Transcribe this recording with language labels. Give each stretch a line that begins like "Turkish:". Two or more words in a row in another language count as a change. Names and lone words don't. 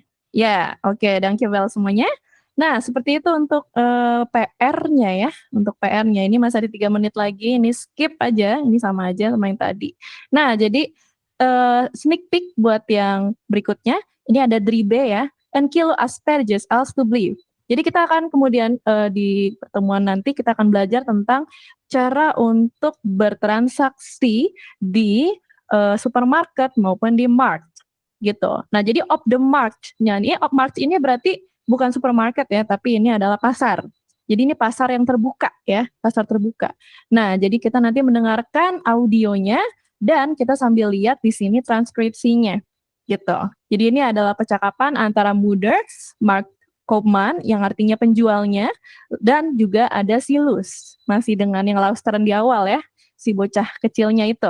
Indonesian: Ya, oke, dankjewel semuanya. Nah, seperti itu untuk PR-nya ya. Untuk PR-nya ini masih ada 3 menit lagi. Ini skip aja, ini sama aja sama yang tadi. Nah, jadi
English: sneak peek
Indonesian: buat yang berikutnya. Ini ada 3B ya.
Dutch: Een kilo asperges alstublieft.
Indonesian: Jadi kita akan kemudian di pertemuan nanti kita akan belajar tentang cara untuk bertransaksi di supermarket maupun di markt gitu.
Dutch: Nah, jadi op the markt.
Indonesian: Nah, ini
Dutch: op markt
Indonesian: ini berarti bukan supermarket ya, tapi ini adalah pasar. Jadi ini pasar yang terbuka ya, pasar terbuka. Nah, jadi kita nanti mendengarkan audionya dan kita sambil lihat di sini transkripsinya gitu. Jadi ini adalah percakapan antara Mutter, Mark Koopman yang artinya penjualnya, dan juga ada si Luz, masih dengan yang Lausteren di awal ya, si bocah kecilnya itu.